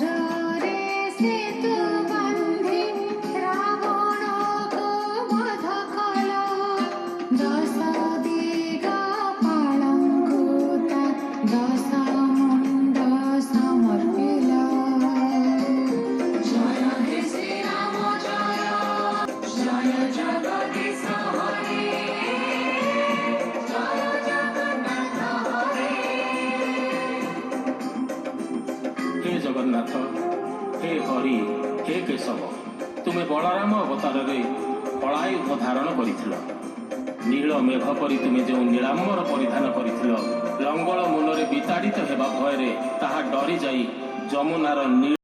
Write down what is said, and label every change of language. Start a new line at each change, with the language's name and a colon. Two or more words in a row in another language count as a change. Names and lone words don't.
Odia: ରେ ସେତୁ ବନ୍ଧି ରାବଣ କୁ ବଧ କଲା ଦଶ ଦିଗ ପାଳଙ୍କୁ ଦଶ ମୁଣ୍ଡ ସମର୍ପିଲା।
Sanskrit: जय हे श्री राम जय जय जगदीश हरे जय
Odia: ଜଗନ୍ନାଥ, ହେ ହରି, ହେ କେଶବ, ତୁମେ ବଳରାମ ଅବତାରରେ କଳାୟୁଧ ଧାରଣ କରିଥିଲ। ନୀଳ ମେଘ ପରି ତୁମେ ଯେଉଁ ନୀଳାମ୍ବର ପରିଧାନ କରିଥିଲ, ଲଙ୍ଗଳ ମୂଳରେ ବିତାଡ଼ିତ ହେବା ଭୟରେ ତାହା ଡରି ଯାଇ ଯମୁନାର